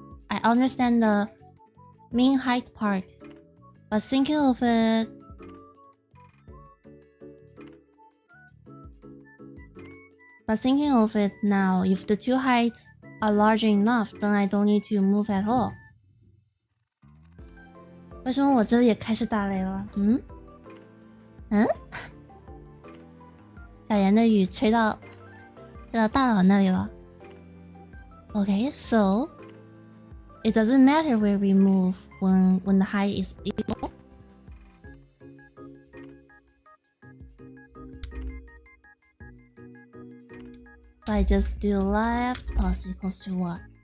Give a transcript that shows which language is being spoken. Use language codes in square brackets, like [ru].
[en] I understand the mean height part, but thinking of it now, if the two heights are large enough, then I don't need to move at all. [zh] 为什么我这里也开始打雷了？小严的雨吹到大佬那里了。 [en] Okay, so it doesn't matter where we move when the height is equal. So I just do left plus equals to 1.